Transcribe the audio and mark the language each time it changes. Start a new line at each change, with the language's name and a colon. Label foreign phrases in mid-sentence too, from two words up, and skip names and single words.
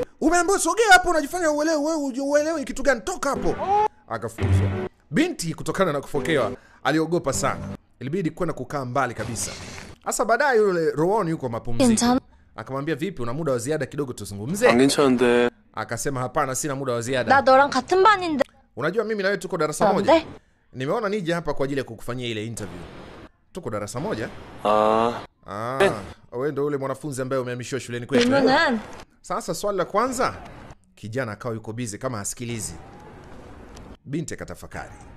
Swahili: Umeambiwa sogea hapo, unajifanya uelewi, wewe uelewi kitu gani? Toka hapo. Akafukuzwa. Binti kutokana na kufokewa aliogopa sana. Ilibidi kwenda kukaa mbali kabisa. Sasa baadaye yule Rowan yuko mapumziko. Akamwambia, "Vipi, una muda wa ziada kidogo tuzungumze?" Akasema, "Hapana, sina muda wa ziada.
Korean: Na 너랑 같은 반인데.
Swahili: Unajua mimi na wewe tuko darasa moja. Nimeona nije hapa kwa ajili ya kukufanyia ile interview. Tuko darasa moja?" Wewe ndio yule mwanafunzi ambaye umehamishiwa shuleni kwetu. Sasa swali la kwanza, kijana akawa yuko busy kama asikilizi. Binti akatafakari.